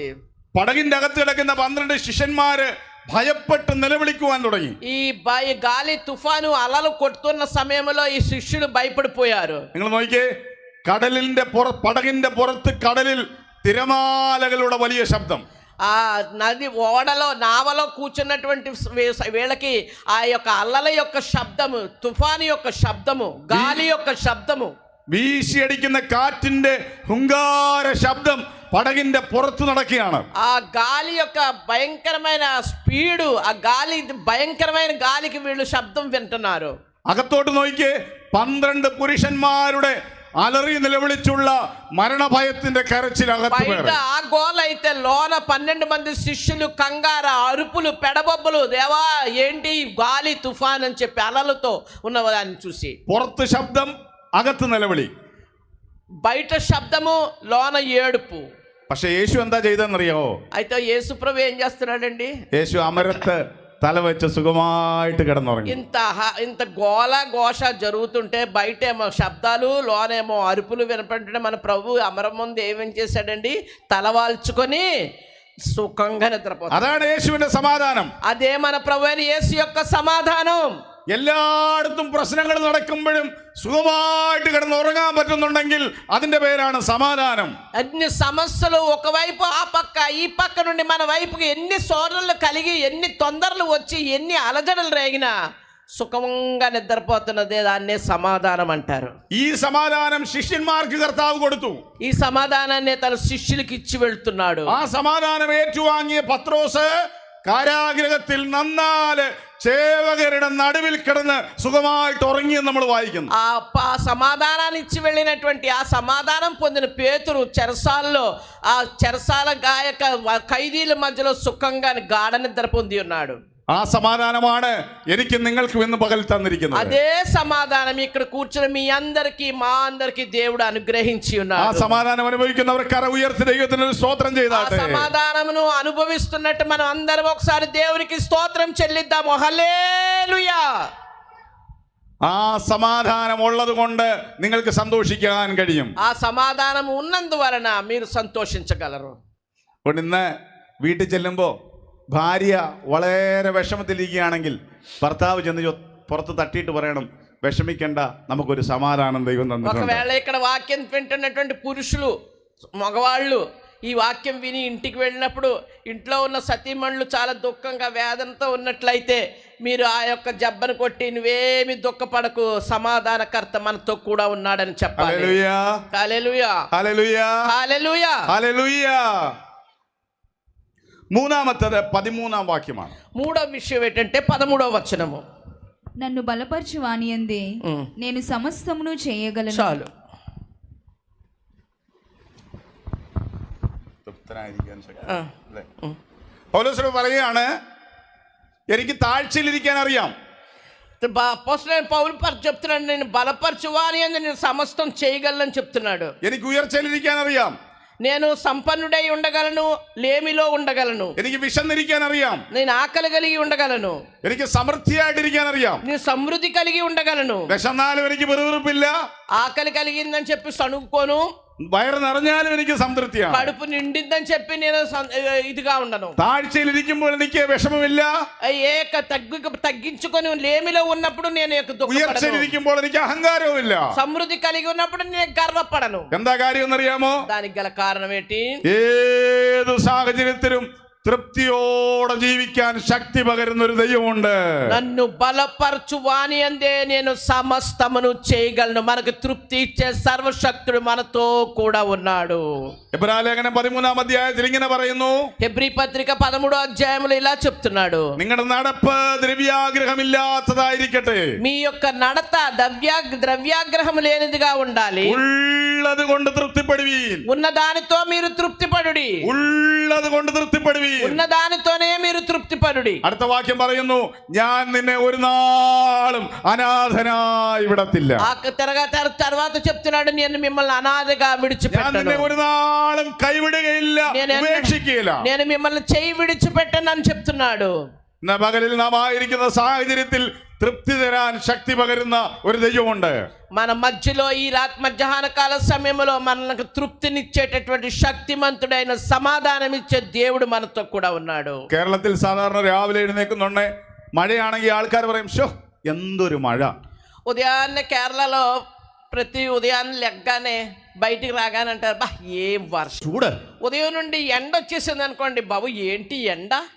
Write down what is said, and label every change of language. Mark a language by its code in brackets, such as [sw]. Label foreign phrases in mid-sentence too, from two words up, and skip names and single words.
[ml] പടകിന്റെ അകത്ത് കിടക്കുന്ന 12 ശിഷ്യന്മാര് ഭയപ്പെട്ട് നിലവിളിക്കുവാൻ തുടങ്ങി. [te] ఈ గాలి తుఫాను అలలు కొడుతున్న సమయంలో ఈ శిష్యులు భయపడిపోయారు. [ml] നിങ്ങൾ നോക്കിയേ, പടകിന്റെ പുറത്ത് കടലിൽ തിരമാലകളുടെ വലിയ ശബ്ദം. [te] ఆ నది ఓడలో నావలో కూర్చున్నటువంటి వీళ్ళకి ఆ యొక్క అల్లల యొక్క శబ్దము, తుఫాను యొక్క శబ్దము, గాలి యొక్క శబ్దము, [ml] വീശിയടിക്കുന്ന കാറ്റിന്റെ ഹുങ്കാര ശബ്ദം പടകിന്റെ പുറത്ത് നടക്കുകയാണ്. [te] ఆ గాలి యొక్క భయంకరమైన స్పీడు, ఆ గాలి భయంకరమైన గాలికి వీళ్ళు శబ్దం వింటున్నారు. [ml] അകത്തോട്ട് നോക്കിയേ, 12 പുരുഷന്മാരുടെ അലറി നിലവിളിച്ചുള്ള മരണഭയത്തിന്റെ കരച്ചിലകത്ത് [te] బయట ఆ గోల అయితే లోన 12 మంది శిష్యులు కంగార అరుపులు, పెడబొబ్బలు, దేవా ఏంటి గాలి తుఫాన్ అని చెప్పి అలలతో ఉన్నదాన్ని చూసి. [ml] പുറത്ത് ശബ്ദം, അകത്ത് നിലവിളി. [te] బయట శబ్దము, లోన ఏడుపు. [ml] പക്ഷെ യേശു എന്താ ചെയ്തെന്നറിയാവോ? [te] అయితే యేసు ప్రభు ఏం చేస్తున్నాడండి? [ml] యేసు അമരത്ത് തല വെച്ച് സുഖമായിട്ട് കിടന്നുറങ്ങി. [te] ఇంత గోల ఘోష జరుగుతుంటే బయటేమో శబ్దాలు, లోనేమో అరుపులు వినపడుతుంటే మన ప్రభు అమరం ముందు ఏమేం చేశాడండి? తలవాల్చుకొని సుఖంగా నిద్రపోతాడు. [ml] അതാണ് യേശുവിന്റെ സമാധാനം. [te] అదే మన ప్రభు అయిన యేసు యొక్క సమాధానం. [ml] എല്ലായിടത്തും പ്രശ്നങ്ങൾ നടക്കുമ്പോഴും സുഖമായിട്ട് കിടന്നുറങ്ങാൻ പറ്റുന്നുണ്ടെങ്കിൽ അതിന്റെ പേരാണ് സമാധാനം. [te] అన్ని సమస్యలు ఒకవైపు ఆ పక్క ఈ పక్క నుండి మన వైపుకి ఎన్ని సోదరులు కలిగి, ఎన్ని తొందరలు వచ్చి, ఎన్ని అలజడలు రేగినా సుఖంగా నిద్రపోతున్నదే దాన్నే సమాధానం అంటారు. [ml] ഈ സമാധാനം ശിഷ്യന്മാർക്ക് കർത്താവ് കൊടുത്തു. [te] ఈ సమాధానాన్ని తన శిష్యులకి ఇచ్చి వెళ్తున్నాడు. [ml] ആ സമാധാനം ഏറ്റുവാങ്ങിയ പത്രോസ് കാരാഗൃഹത്തിൽ നന്നാല് ചേവകരുടെ നടുവിൽ കിടന്ന് സുഖമായിട്ട് ഉറങ്ങിയെന്ന് നമ്മൾ വായിക്കുന്നു. [te] ఆ సమాధానాన్ని ఇచ్చి వెళ్ళినటువంటి ఆ సమాధానం పొందిన పేతురు చెరసాలలో, ఆ చెరసాల గాయక ఖైదీల మధ్యలో సుఖంగా గాఢ నిద్ర పొంది ఉన్నాడు. [ml] ആ സമാധാനമാണ് എനിക്കും നിങ്ങൾക്കും ഇന്ന് പകൽ തന്നിരിക്കുന്നത്. [te] అదే సమాధానం ఇక్కడ కూర్చుని మీ అందరికి, మా అందరికి దేవుడు అనుగ్రహించి [ml] ആ [te] ఉన్నాడు. [ml] സമാധാനം അനുഭവിക്കുന്നവർ കര ഉയർത്തി ദൈവത്തിന് ഒരു സ്തോത്രം [te] ఆ [ml] ചെയ്താട്ടെ. [te] సమాధానమును అనుభవిస్తున్నట్టు మనం అందరం ఒకసారి దేవునికి స్తోత్రం చెల్లిద్దాము. హల్లెలూయా. ആ സമാധാനം ഉള്ളത് കൊണ്ട് നിങ്ങൾക്ക് സന്തോഷിക്കാൻ കഴിയും. ఆ సమాధానం ఉన్నందువలన మీరు సంతోషించగలరు. അതുകൊണ്ട് ഇന്ന് വീട്ടിൽ ചെല്ലുമ്പോൾ ഭാര്യ വളരെ വിഷമത്തിലിരിക്കുകയാണെങ്കിൽ ഭർത്താവ് ചെന്ന് പുറത്ത് തട്ടിയിട്ട് പറയണം, വിഷമിക്കേണ്ട, നമുക്കൊരു സമാധാനം ദൈവം തന്നിട്ടുണ്ട്. ఒకవేళ ఇక్కడ వాక్యం వింటున్నటువంటి పురుషులు, మగవాళ్ళు ఈ వాక్యం విని ఇంటికి వెళ్ళినప్పుడు ఇంట్లో ఉన్న సతీమణులు చాలా దుఃఖంగా వేదనతో ఉన్నట్లయితే మీరు ఆ యొక్క జబ్బను కొట్టి, నువ్వేమి దుఃఖపడకు, సమాధానకర్త మనతో కూడా ఉన్నాడని చెప్పాలి. హల్లెలూయా, హల్లెలూయా, హల్లెలూయా, హల్లెలూయా. హల్లెలూయా. [ml] മൂന്നാമത്തേത് 13ാം വാക്യമാണ്. [te] మూడో విషయం ఏంటంటే 13వ వచనము. నన్ను బలపరచు వానియందే నేను సమస్తమును చేయగలను. చాలు. [ml] പൗലോസ് പറയുകയാണ്, എനിക്ക് താഴ്ചയിലിരിക്കാൻ അറിയാം. [te] అపోస్తలుడైన పౌలు చెప్తున్నాడు, నేను బలపరచువాని అని నేను సమస్తం చేయగలను చెప్తున్నాడు. [ml] എനിക്ക് ഉയർച്ചയിലിരിക്കാൻ അറിയാം. [te] నేను సంపన్నుడై ఉండగలను, లేమిలో ఉండగలను. [ml] എനിക്ക് విషന്നിരിക്കാൻ അറിയാം. [te] నేను ఆకలి కలిగి ఉండగలను. [ml] എനിക്ക് സമൃദ്ധിയായിട്ടിരിക്കാൻ അറിയാം. [te] నేను సమృద్ధి కలిగి ఉండగలను. [ml] വിശന്നാലും എനിക്ക് വെറുവിറുപ്പില്ല. [te] ఆకలి కలిగిందని చెప్పి సణుక్కోను. [ml] വയറ് നിറഞ്ഞാലും എനിക്ക് സംതൃപ്തിയാണ്. [te] కడుపు నిండిందని చెప్పి నేను ఇదిగా ఉండను. [ml] താഴ്ചയിലിരിക്കുമ്പോൾ എനിക്ക് വിഷമമില്ല. [te] తగ్గించుకొని లేమిలో ఉన్నప్పుడు నేను [ml] ഉയർച്ചയിലിരിക്കുമ്പോൾ എനിക്ക് അഹങ്കാരവുമില്ല. [te] సమృద్ధి కలిగి ఉన్నప్పుడు నేను గర్వపడను. [ml] എന്താ കാര്യം എന്നറിയാമോ? [te] దానికి గల కారణం ఏంటి? [ml] ഏത് സാഹചര്യത്തിലും തൃപ്തിയോടെ ജീവിക്കാൻ ശക്തി പകരുന്ന ഒരു ദൈവമുണ്ട്. [te] నన్ను బలపరచు వాని అందే నేను సమస్తమును చేయగలను. మనకు తృప్తి ఇచ్చే సర్వశక్తుడు మనతో కూడా ఉన్నాడు. [ml] എബ്രായലേഖനം 13ാം അധ്യായത്തിൽ ഇങ്ങനെ പറയുന്നു. [te] హెబ్రీ పత్రిక 13వ అధ్యాయంలో ఇలా చెప్తున్నాడు, [ml] നിങ്ങളുടെ നടപ്പ് ദ്രവ്യാഗ്രഹമില്ലാത്തതായിരിക്കട്ടെ. [te] మీ యొక్క నడత ద్రవ్యాగ్రహం లేనిదిగా ఉండాలి. [ml] ഉള്ളത് കൊണ്ട് തൃപ്തിപ്പെടുവീൻ. [te] ఉన్న దానితో మీరు తృప్తిపడుడి. [ml] ഉള്ളത് കൊണ്ട് തൃപ്തിപ്പെടുവീൻ. [te] ఉన్న దానితోనే మీరు తృప్తిపడుడి. [ml] അടുത്ത വാക്യം പറയുന്നു, ഞാൻ നിന്നെ ഒരു നാളും അനാഥനായി വിടത്തില്ല. [te] తర్వాత చెప్తున్నాడు, నేను మిమ్మల్ని అనాథగా విడిచిపెట్టను. [ml] നിന്നെ ഒരു നാളും കൈവിടുകയില്ല, ഉപേക്ഷിക്കുകയില്ല. [te] నేను మిమ్మల్ని చేయి విడిచిపెట్టను అని చెప్తున్నాడు. [ml] ഇന്ന് പകലിൽ നാം ആയിരിക്കുന്ന സാഹചര്യത്തിൽ തൃപ്തി തരാൻ ശക്തി പകരുന്ന ഒരു ദൈവമുണ്ട്. [te] మన మధ్యలో ఈ మధ్యాహ్న కాల సమయంలో మనకు తృప్తినిచ్చేటటువంటి శక్తిమంతుడైన సమాధానం ఇచ్చే దేవుడు మనతో కూడా ఉన్నాడు. [ml] കേരളത്തിൽ സാധാരണ രാവിലെ എഴുന്നേക്കുന്നുണ്ടെ മഴയാണെങ്കിൽ ആൾക്കാർ പറയും, ഷോ എന്തൊരു മഴ. [te] ఉదయాన్నే కేరళలో ప్రతి ఉదయాన్నే లెగ్గానే బయటికి రాగానే అంటారు, బా ఏం వర్షం. [ml] ചൂട്. [te] ఉదయం నుండి ఎండ వచ్చేసింది అనుకోండి, బాబు ఏంటి ఎండ.